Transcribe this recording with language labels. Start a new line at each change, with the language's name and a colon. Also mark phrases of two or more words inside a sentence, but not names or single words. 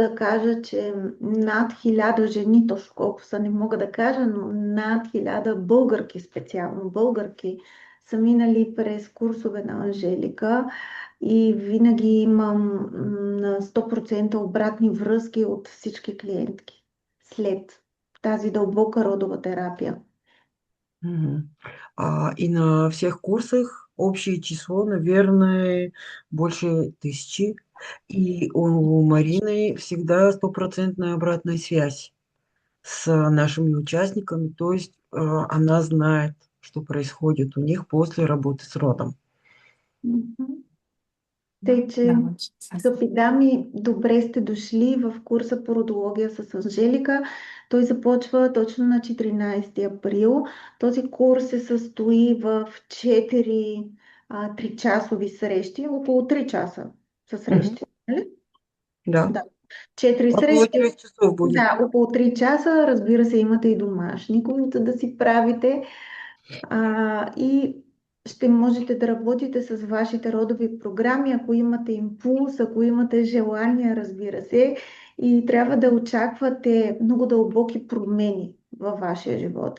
Bulgarian: да кажа, че над 1000 жени, точно колко са не мога да кажа, но над 1000 българки, специално българки, са минали през курсове на Анжелика и винаги имам на 100% обратни връзки от всички клиентки след тази дълбока родова терапия. Мгм.
Russian: И на всех курсах общее число, наверное, больше 1000. И у Марины всегда стопроцентная обратная связь с нашими участниками, то есть она знает, что происходит у них после работы с родом. Мгм.
Bulgarian: Тъй, Да, че,
Russian: очень ценно.
Bulgarian: скъпи дами, добре сте дошли в курса по родология с Анжелика. Той започва точно на 14 април. Този курс се състои в 4 3-часови срещи, около 3 часа са Мгм. срещи. Нали? Да, Да. 4 около срещи,
Russian: 9 часов будет.
Bulgarian: да, около 3 часа. Разбира се, имате и домашни, които да си правите. И ще можете да работите с вашите родови програми, ако имате импулс, ако имате желание, разбира се, и трябва да очаквате много дълбоки промени във вашия живот.